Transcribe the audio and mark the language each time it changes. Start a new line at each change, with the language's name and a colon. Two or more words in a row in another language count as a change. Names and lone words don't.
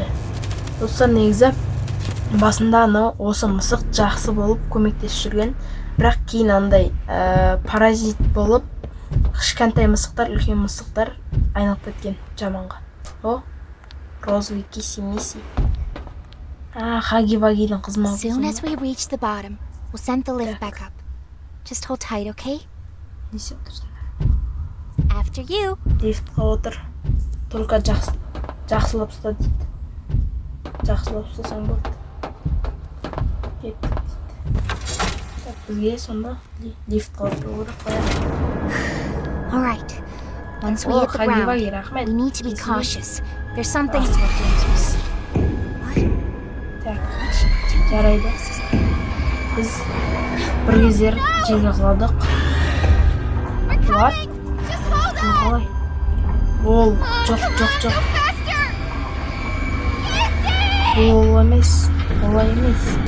Kazakh: Достар, негізі басында осы мысық жақсы болып көмектесіп жүрген, бірақ кейін андай паразит болып кішкентай мысықтар, үлкен мысықтар айналып кеткен жаманға. О, розовый киси-миси. Хаги-вагидің қызмағы.
English: Soon as we reach the bottom, we'll send the lift back up. Just hold tight, okay?
Kazakh: Несі отырсың?
English: After you.
Kazakh: Лифтқа отыр. Только жақсылап ұста дейді. Жақсылап ұстасаң болды. Кетті дейді. Бізге сонда лифтқа отыру керек қояды.
English: All right. Once we hit the ground, we need to be cautious. There's something. What?
Kazakh: Жарайды. Біз бір кездер жерге құладық. What? Қалай? Ол, жоқ. Олай емес.